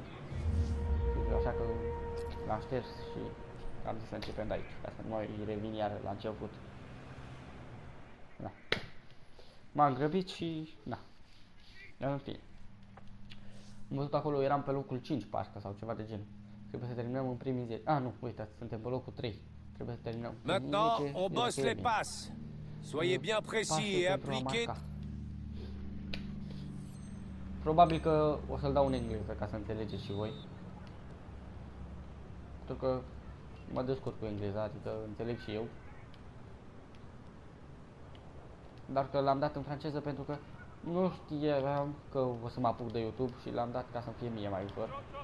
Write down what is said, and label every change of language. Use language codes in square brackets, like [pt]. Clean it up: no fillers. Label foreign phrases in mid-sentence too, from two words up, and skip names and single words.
[ro] Așa că l-am șters și am zis să începem de aici, ca să nu mai revin iar la început. Da. M-am grăbit și na. În fine. Am văzut acolo, eram pe locul 5 parcă sau ceva de gen. Trebuie să terminăm în primii 10. Ah, nu, uitați, suntem pe locul 3. Trebuie să terminăm. [fr] Maintenant, on bosse les passes. Soyez bien précis et appliquez. [ro] Probabil că o să-l dau în engleză ca să înțelegeți și voi. Pentru că mă descurc cu engleza, adică înțeleg și eu. Dar că l-am dat în franceză pentru că nu știam că o să mă apuc de YouTube și l-am dat ca să fie mie mai ușor.